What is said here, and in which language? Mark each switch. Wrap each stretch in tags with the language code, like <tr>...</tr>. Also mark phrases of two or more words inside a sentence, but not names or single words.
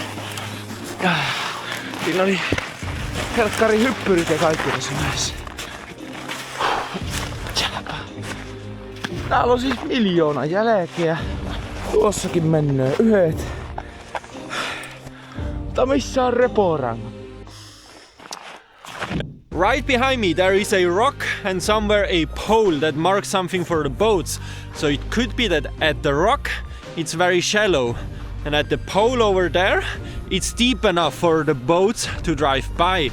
<fi>Siinä oli helkkari hyppyrit ja kaikki tässä näissä. Täällä on siis 1,000,000 jälkeä. Tuossakin menee yhdet. Mutta missä on reporanga?</fi> <en>Right behind me there is a rock and somewhere a pole that marks something for the boats. So it could be that at the rock it's very shallow and at the pole over there it's deep enough for the boats to drive by.</en>